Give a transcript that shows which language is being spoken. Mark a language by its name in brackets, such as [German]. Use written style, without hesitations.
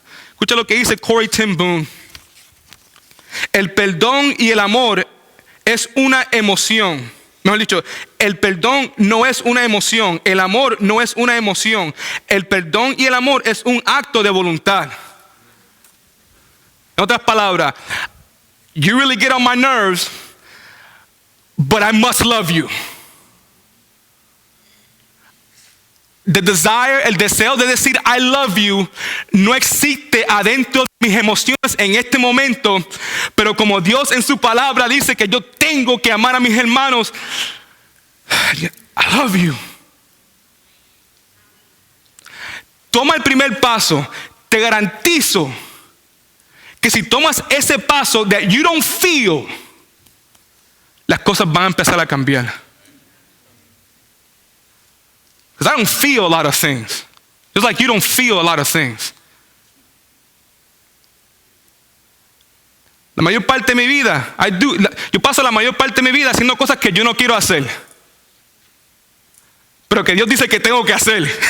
[Spanish] Escucha lo que dice Corrie ten Boom. El perdón y el amor es una emoción. Mejor dicho, el perdón no es una emoción. El amor no es una emoción. El perdón y el amor es un acto de voluntad. En otras palabras, [English] you really get on my nerves, but I must love you. The desire, [Spanish] el deseo de decir [English] I love you [Spanish] no existe adentro de mis emociones en este momento, pero como Dios en su palabra dice que yo tengo que amar a mis hermanos, I love you. Toma el primer paso. Te garantizo que si tomas ese paso [English] that you don't feel, [Spanish] las cosas van a empezar a cambiar. [English] Because I don't feel a lot of things. Just like you don't feel a lot of things. [Spanish] La mayor parte de mi vida, yo paso la mayor parte de mi vida haciendo cosas que yo no quiero hacer. Pero que Dios dice que tengo que hacer.